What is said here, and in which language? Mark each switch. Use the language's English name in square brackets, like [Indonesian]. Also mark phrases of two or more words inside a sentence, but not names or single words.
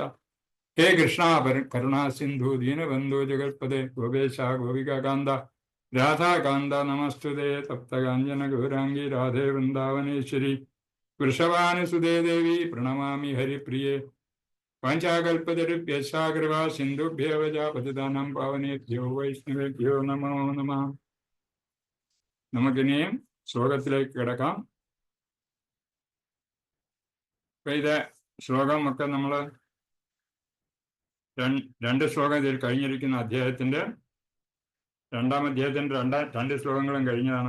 [Sanskrit] ഹേ കൃഷ്ണ കരുണാ സിന്ധു ദീനബന്ധു ജഗൽപദേ ഗോപേശ ഗോപികാന്ത രാധാകാന്ത നമസ്തുതേ. തപ്തകാഞ്ജന ഗൗരാംഗി രാധേ വൃന്ദാവനേശ്വരി വൃഷഭാനുസുതേ ദേവി പ്രണമാമി ഹരിപ്രിയേ. പഞ്ചാകൽപതരുഭ്യശാകൃവാ സിന്ധുഭ്യോ പതിതാനം പാവനേഭ്യോ വൈഷ്ണവേഭ്യോ നമോ നമഃ. [Malayalam] നമുക്കിനിയും ശ്ലോകത്തിലേക്ക് കിടക്കാം. ഇത് ശ്ലോകം ഒക്കെ നമ്മൾ രണ്ട് ശ്ലോകം ഇതിൽ കഴിഞ്ഞിരിക്കുന്ന അധ്യായത്തിന്റെ രണ്ടാം അധ്യായത്തിന്റെ രണ്ട് ശ്ലോകങ്ങളും കഴിഞ്ഞതാണ്.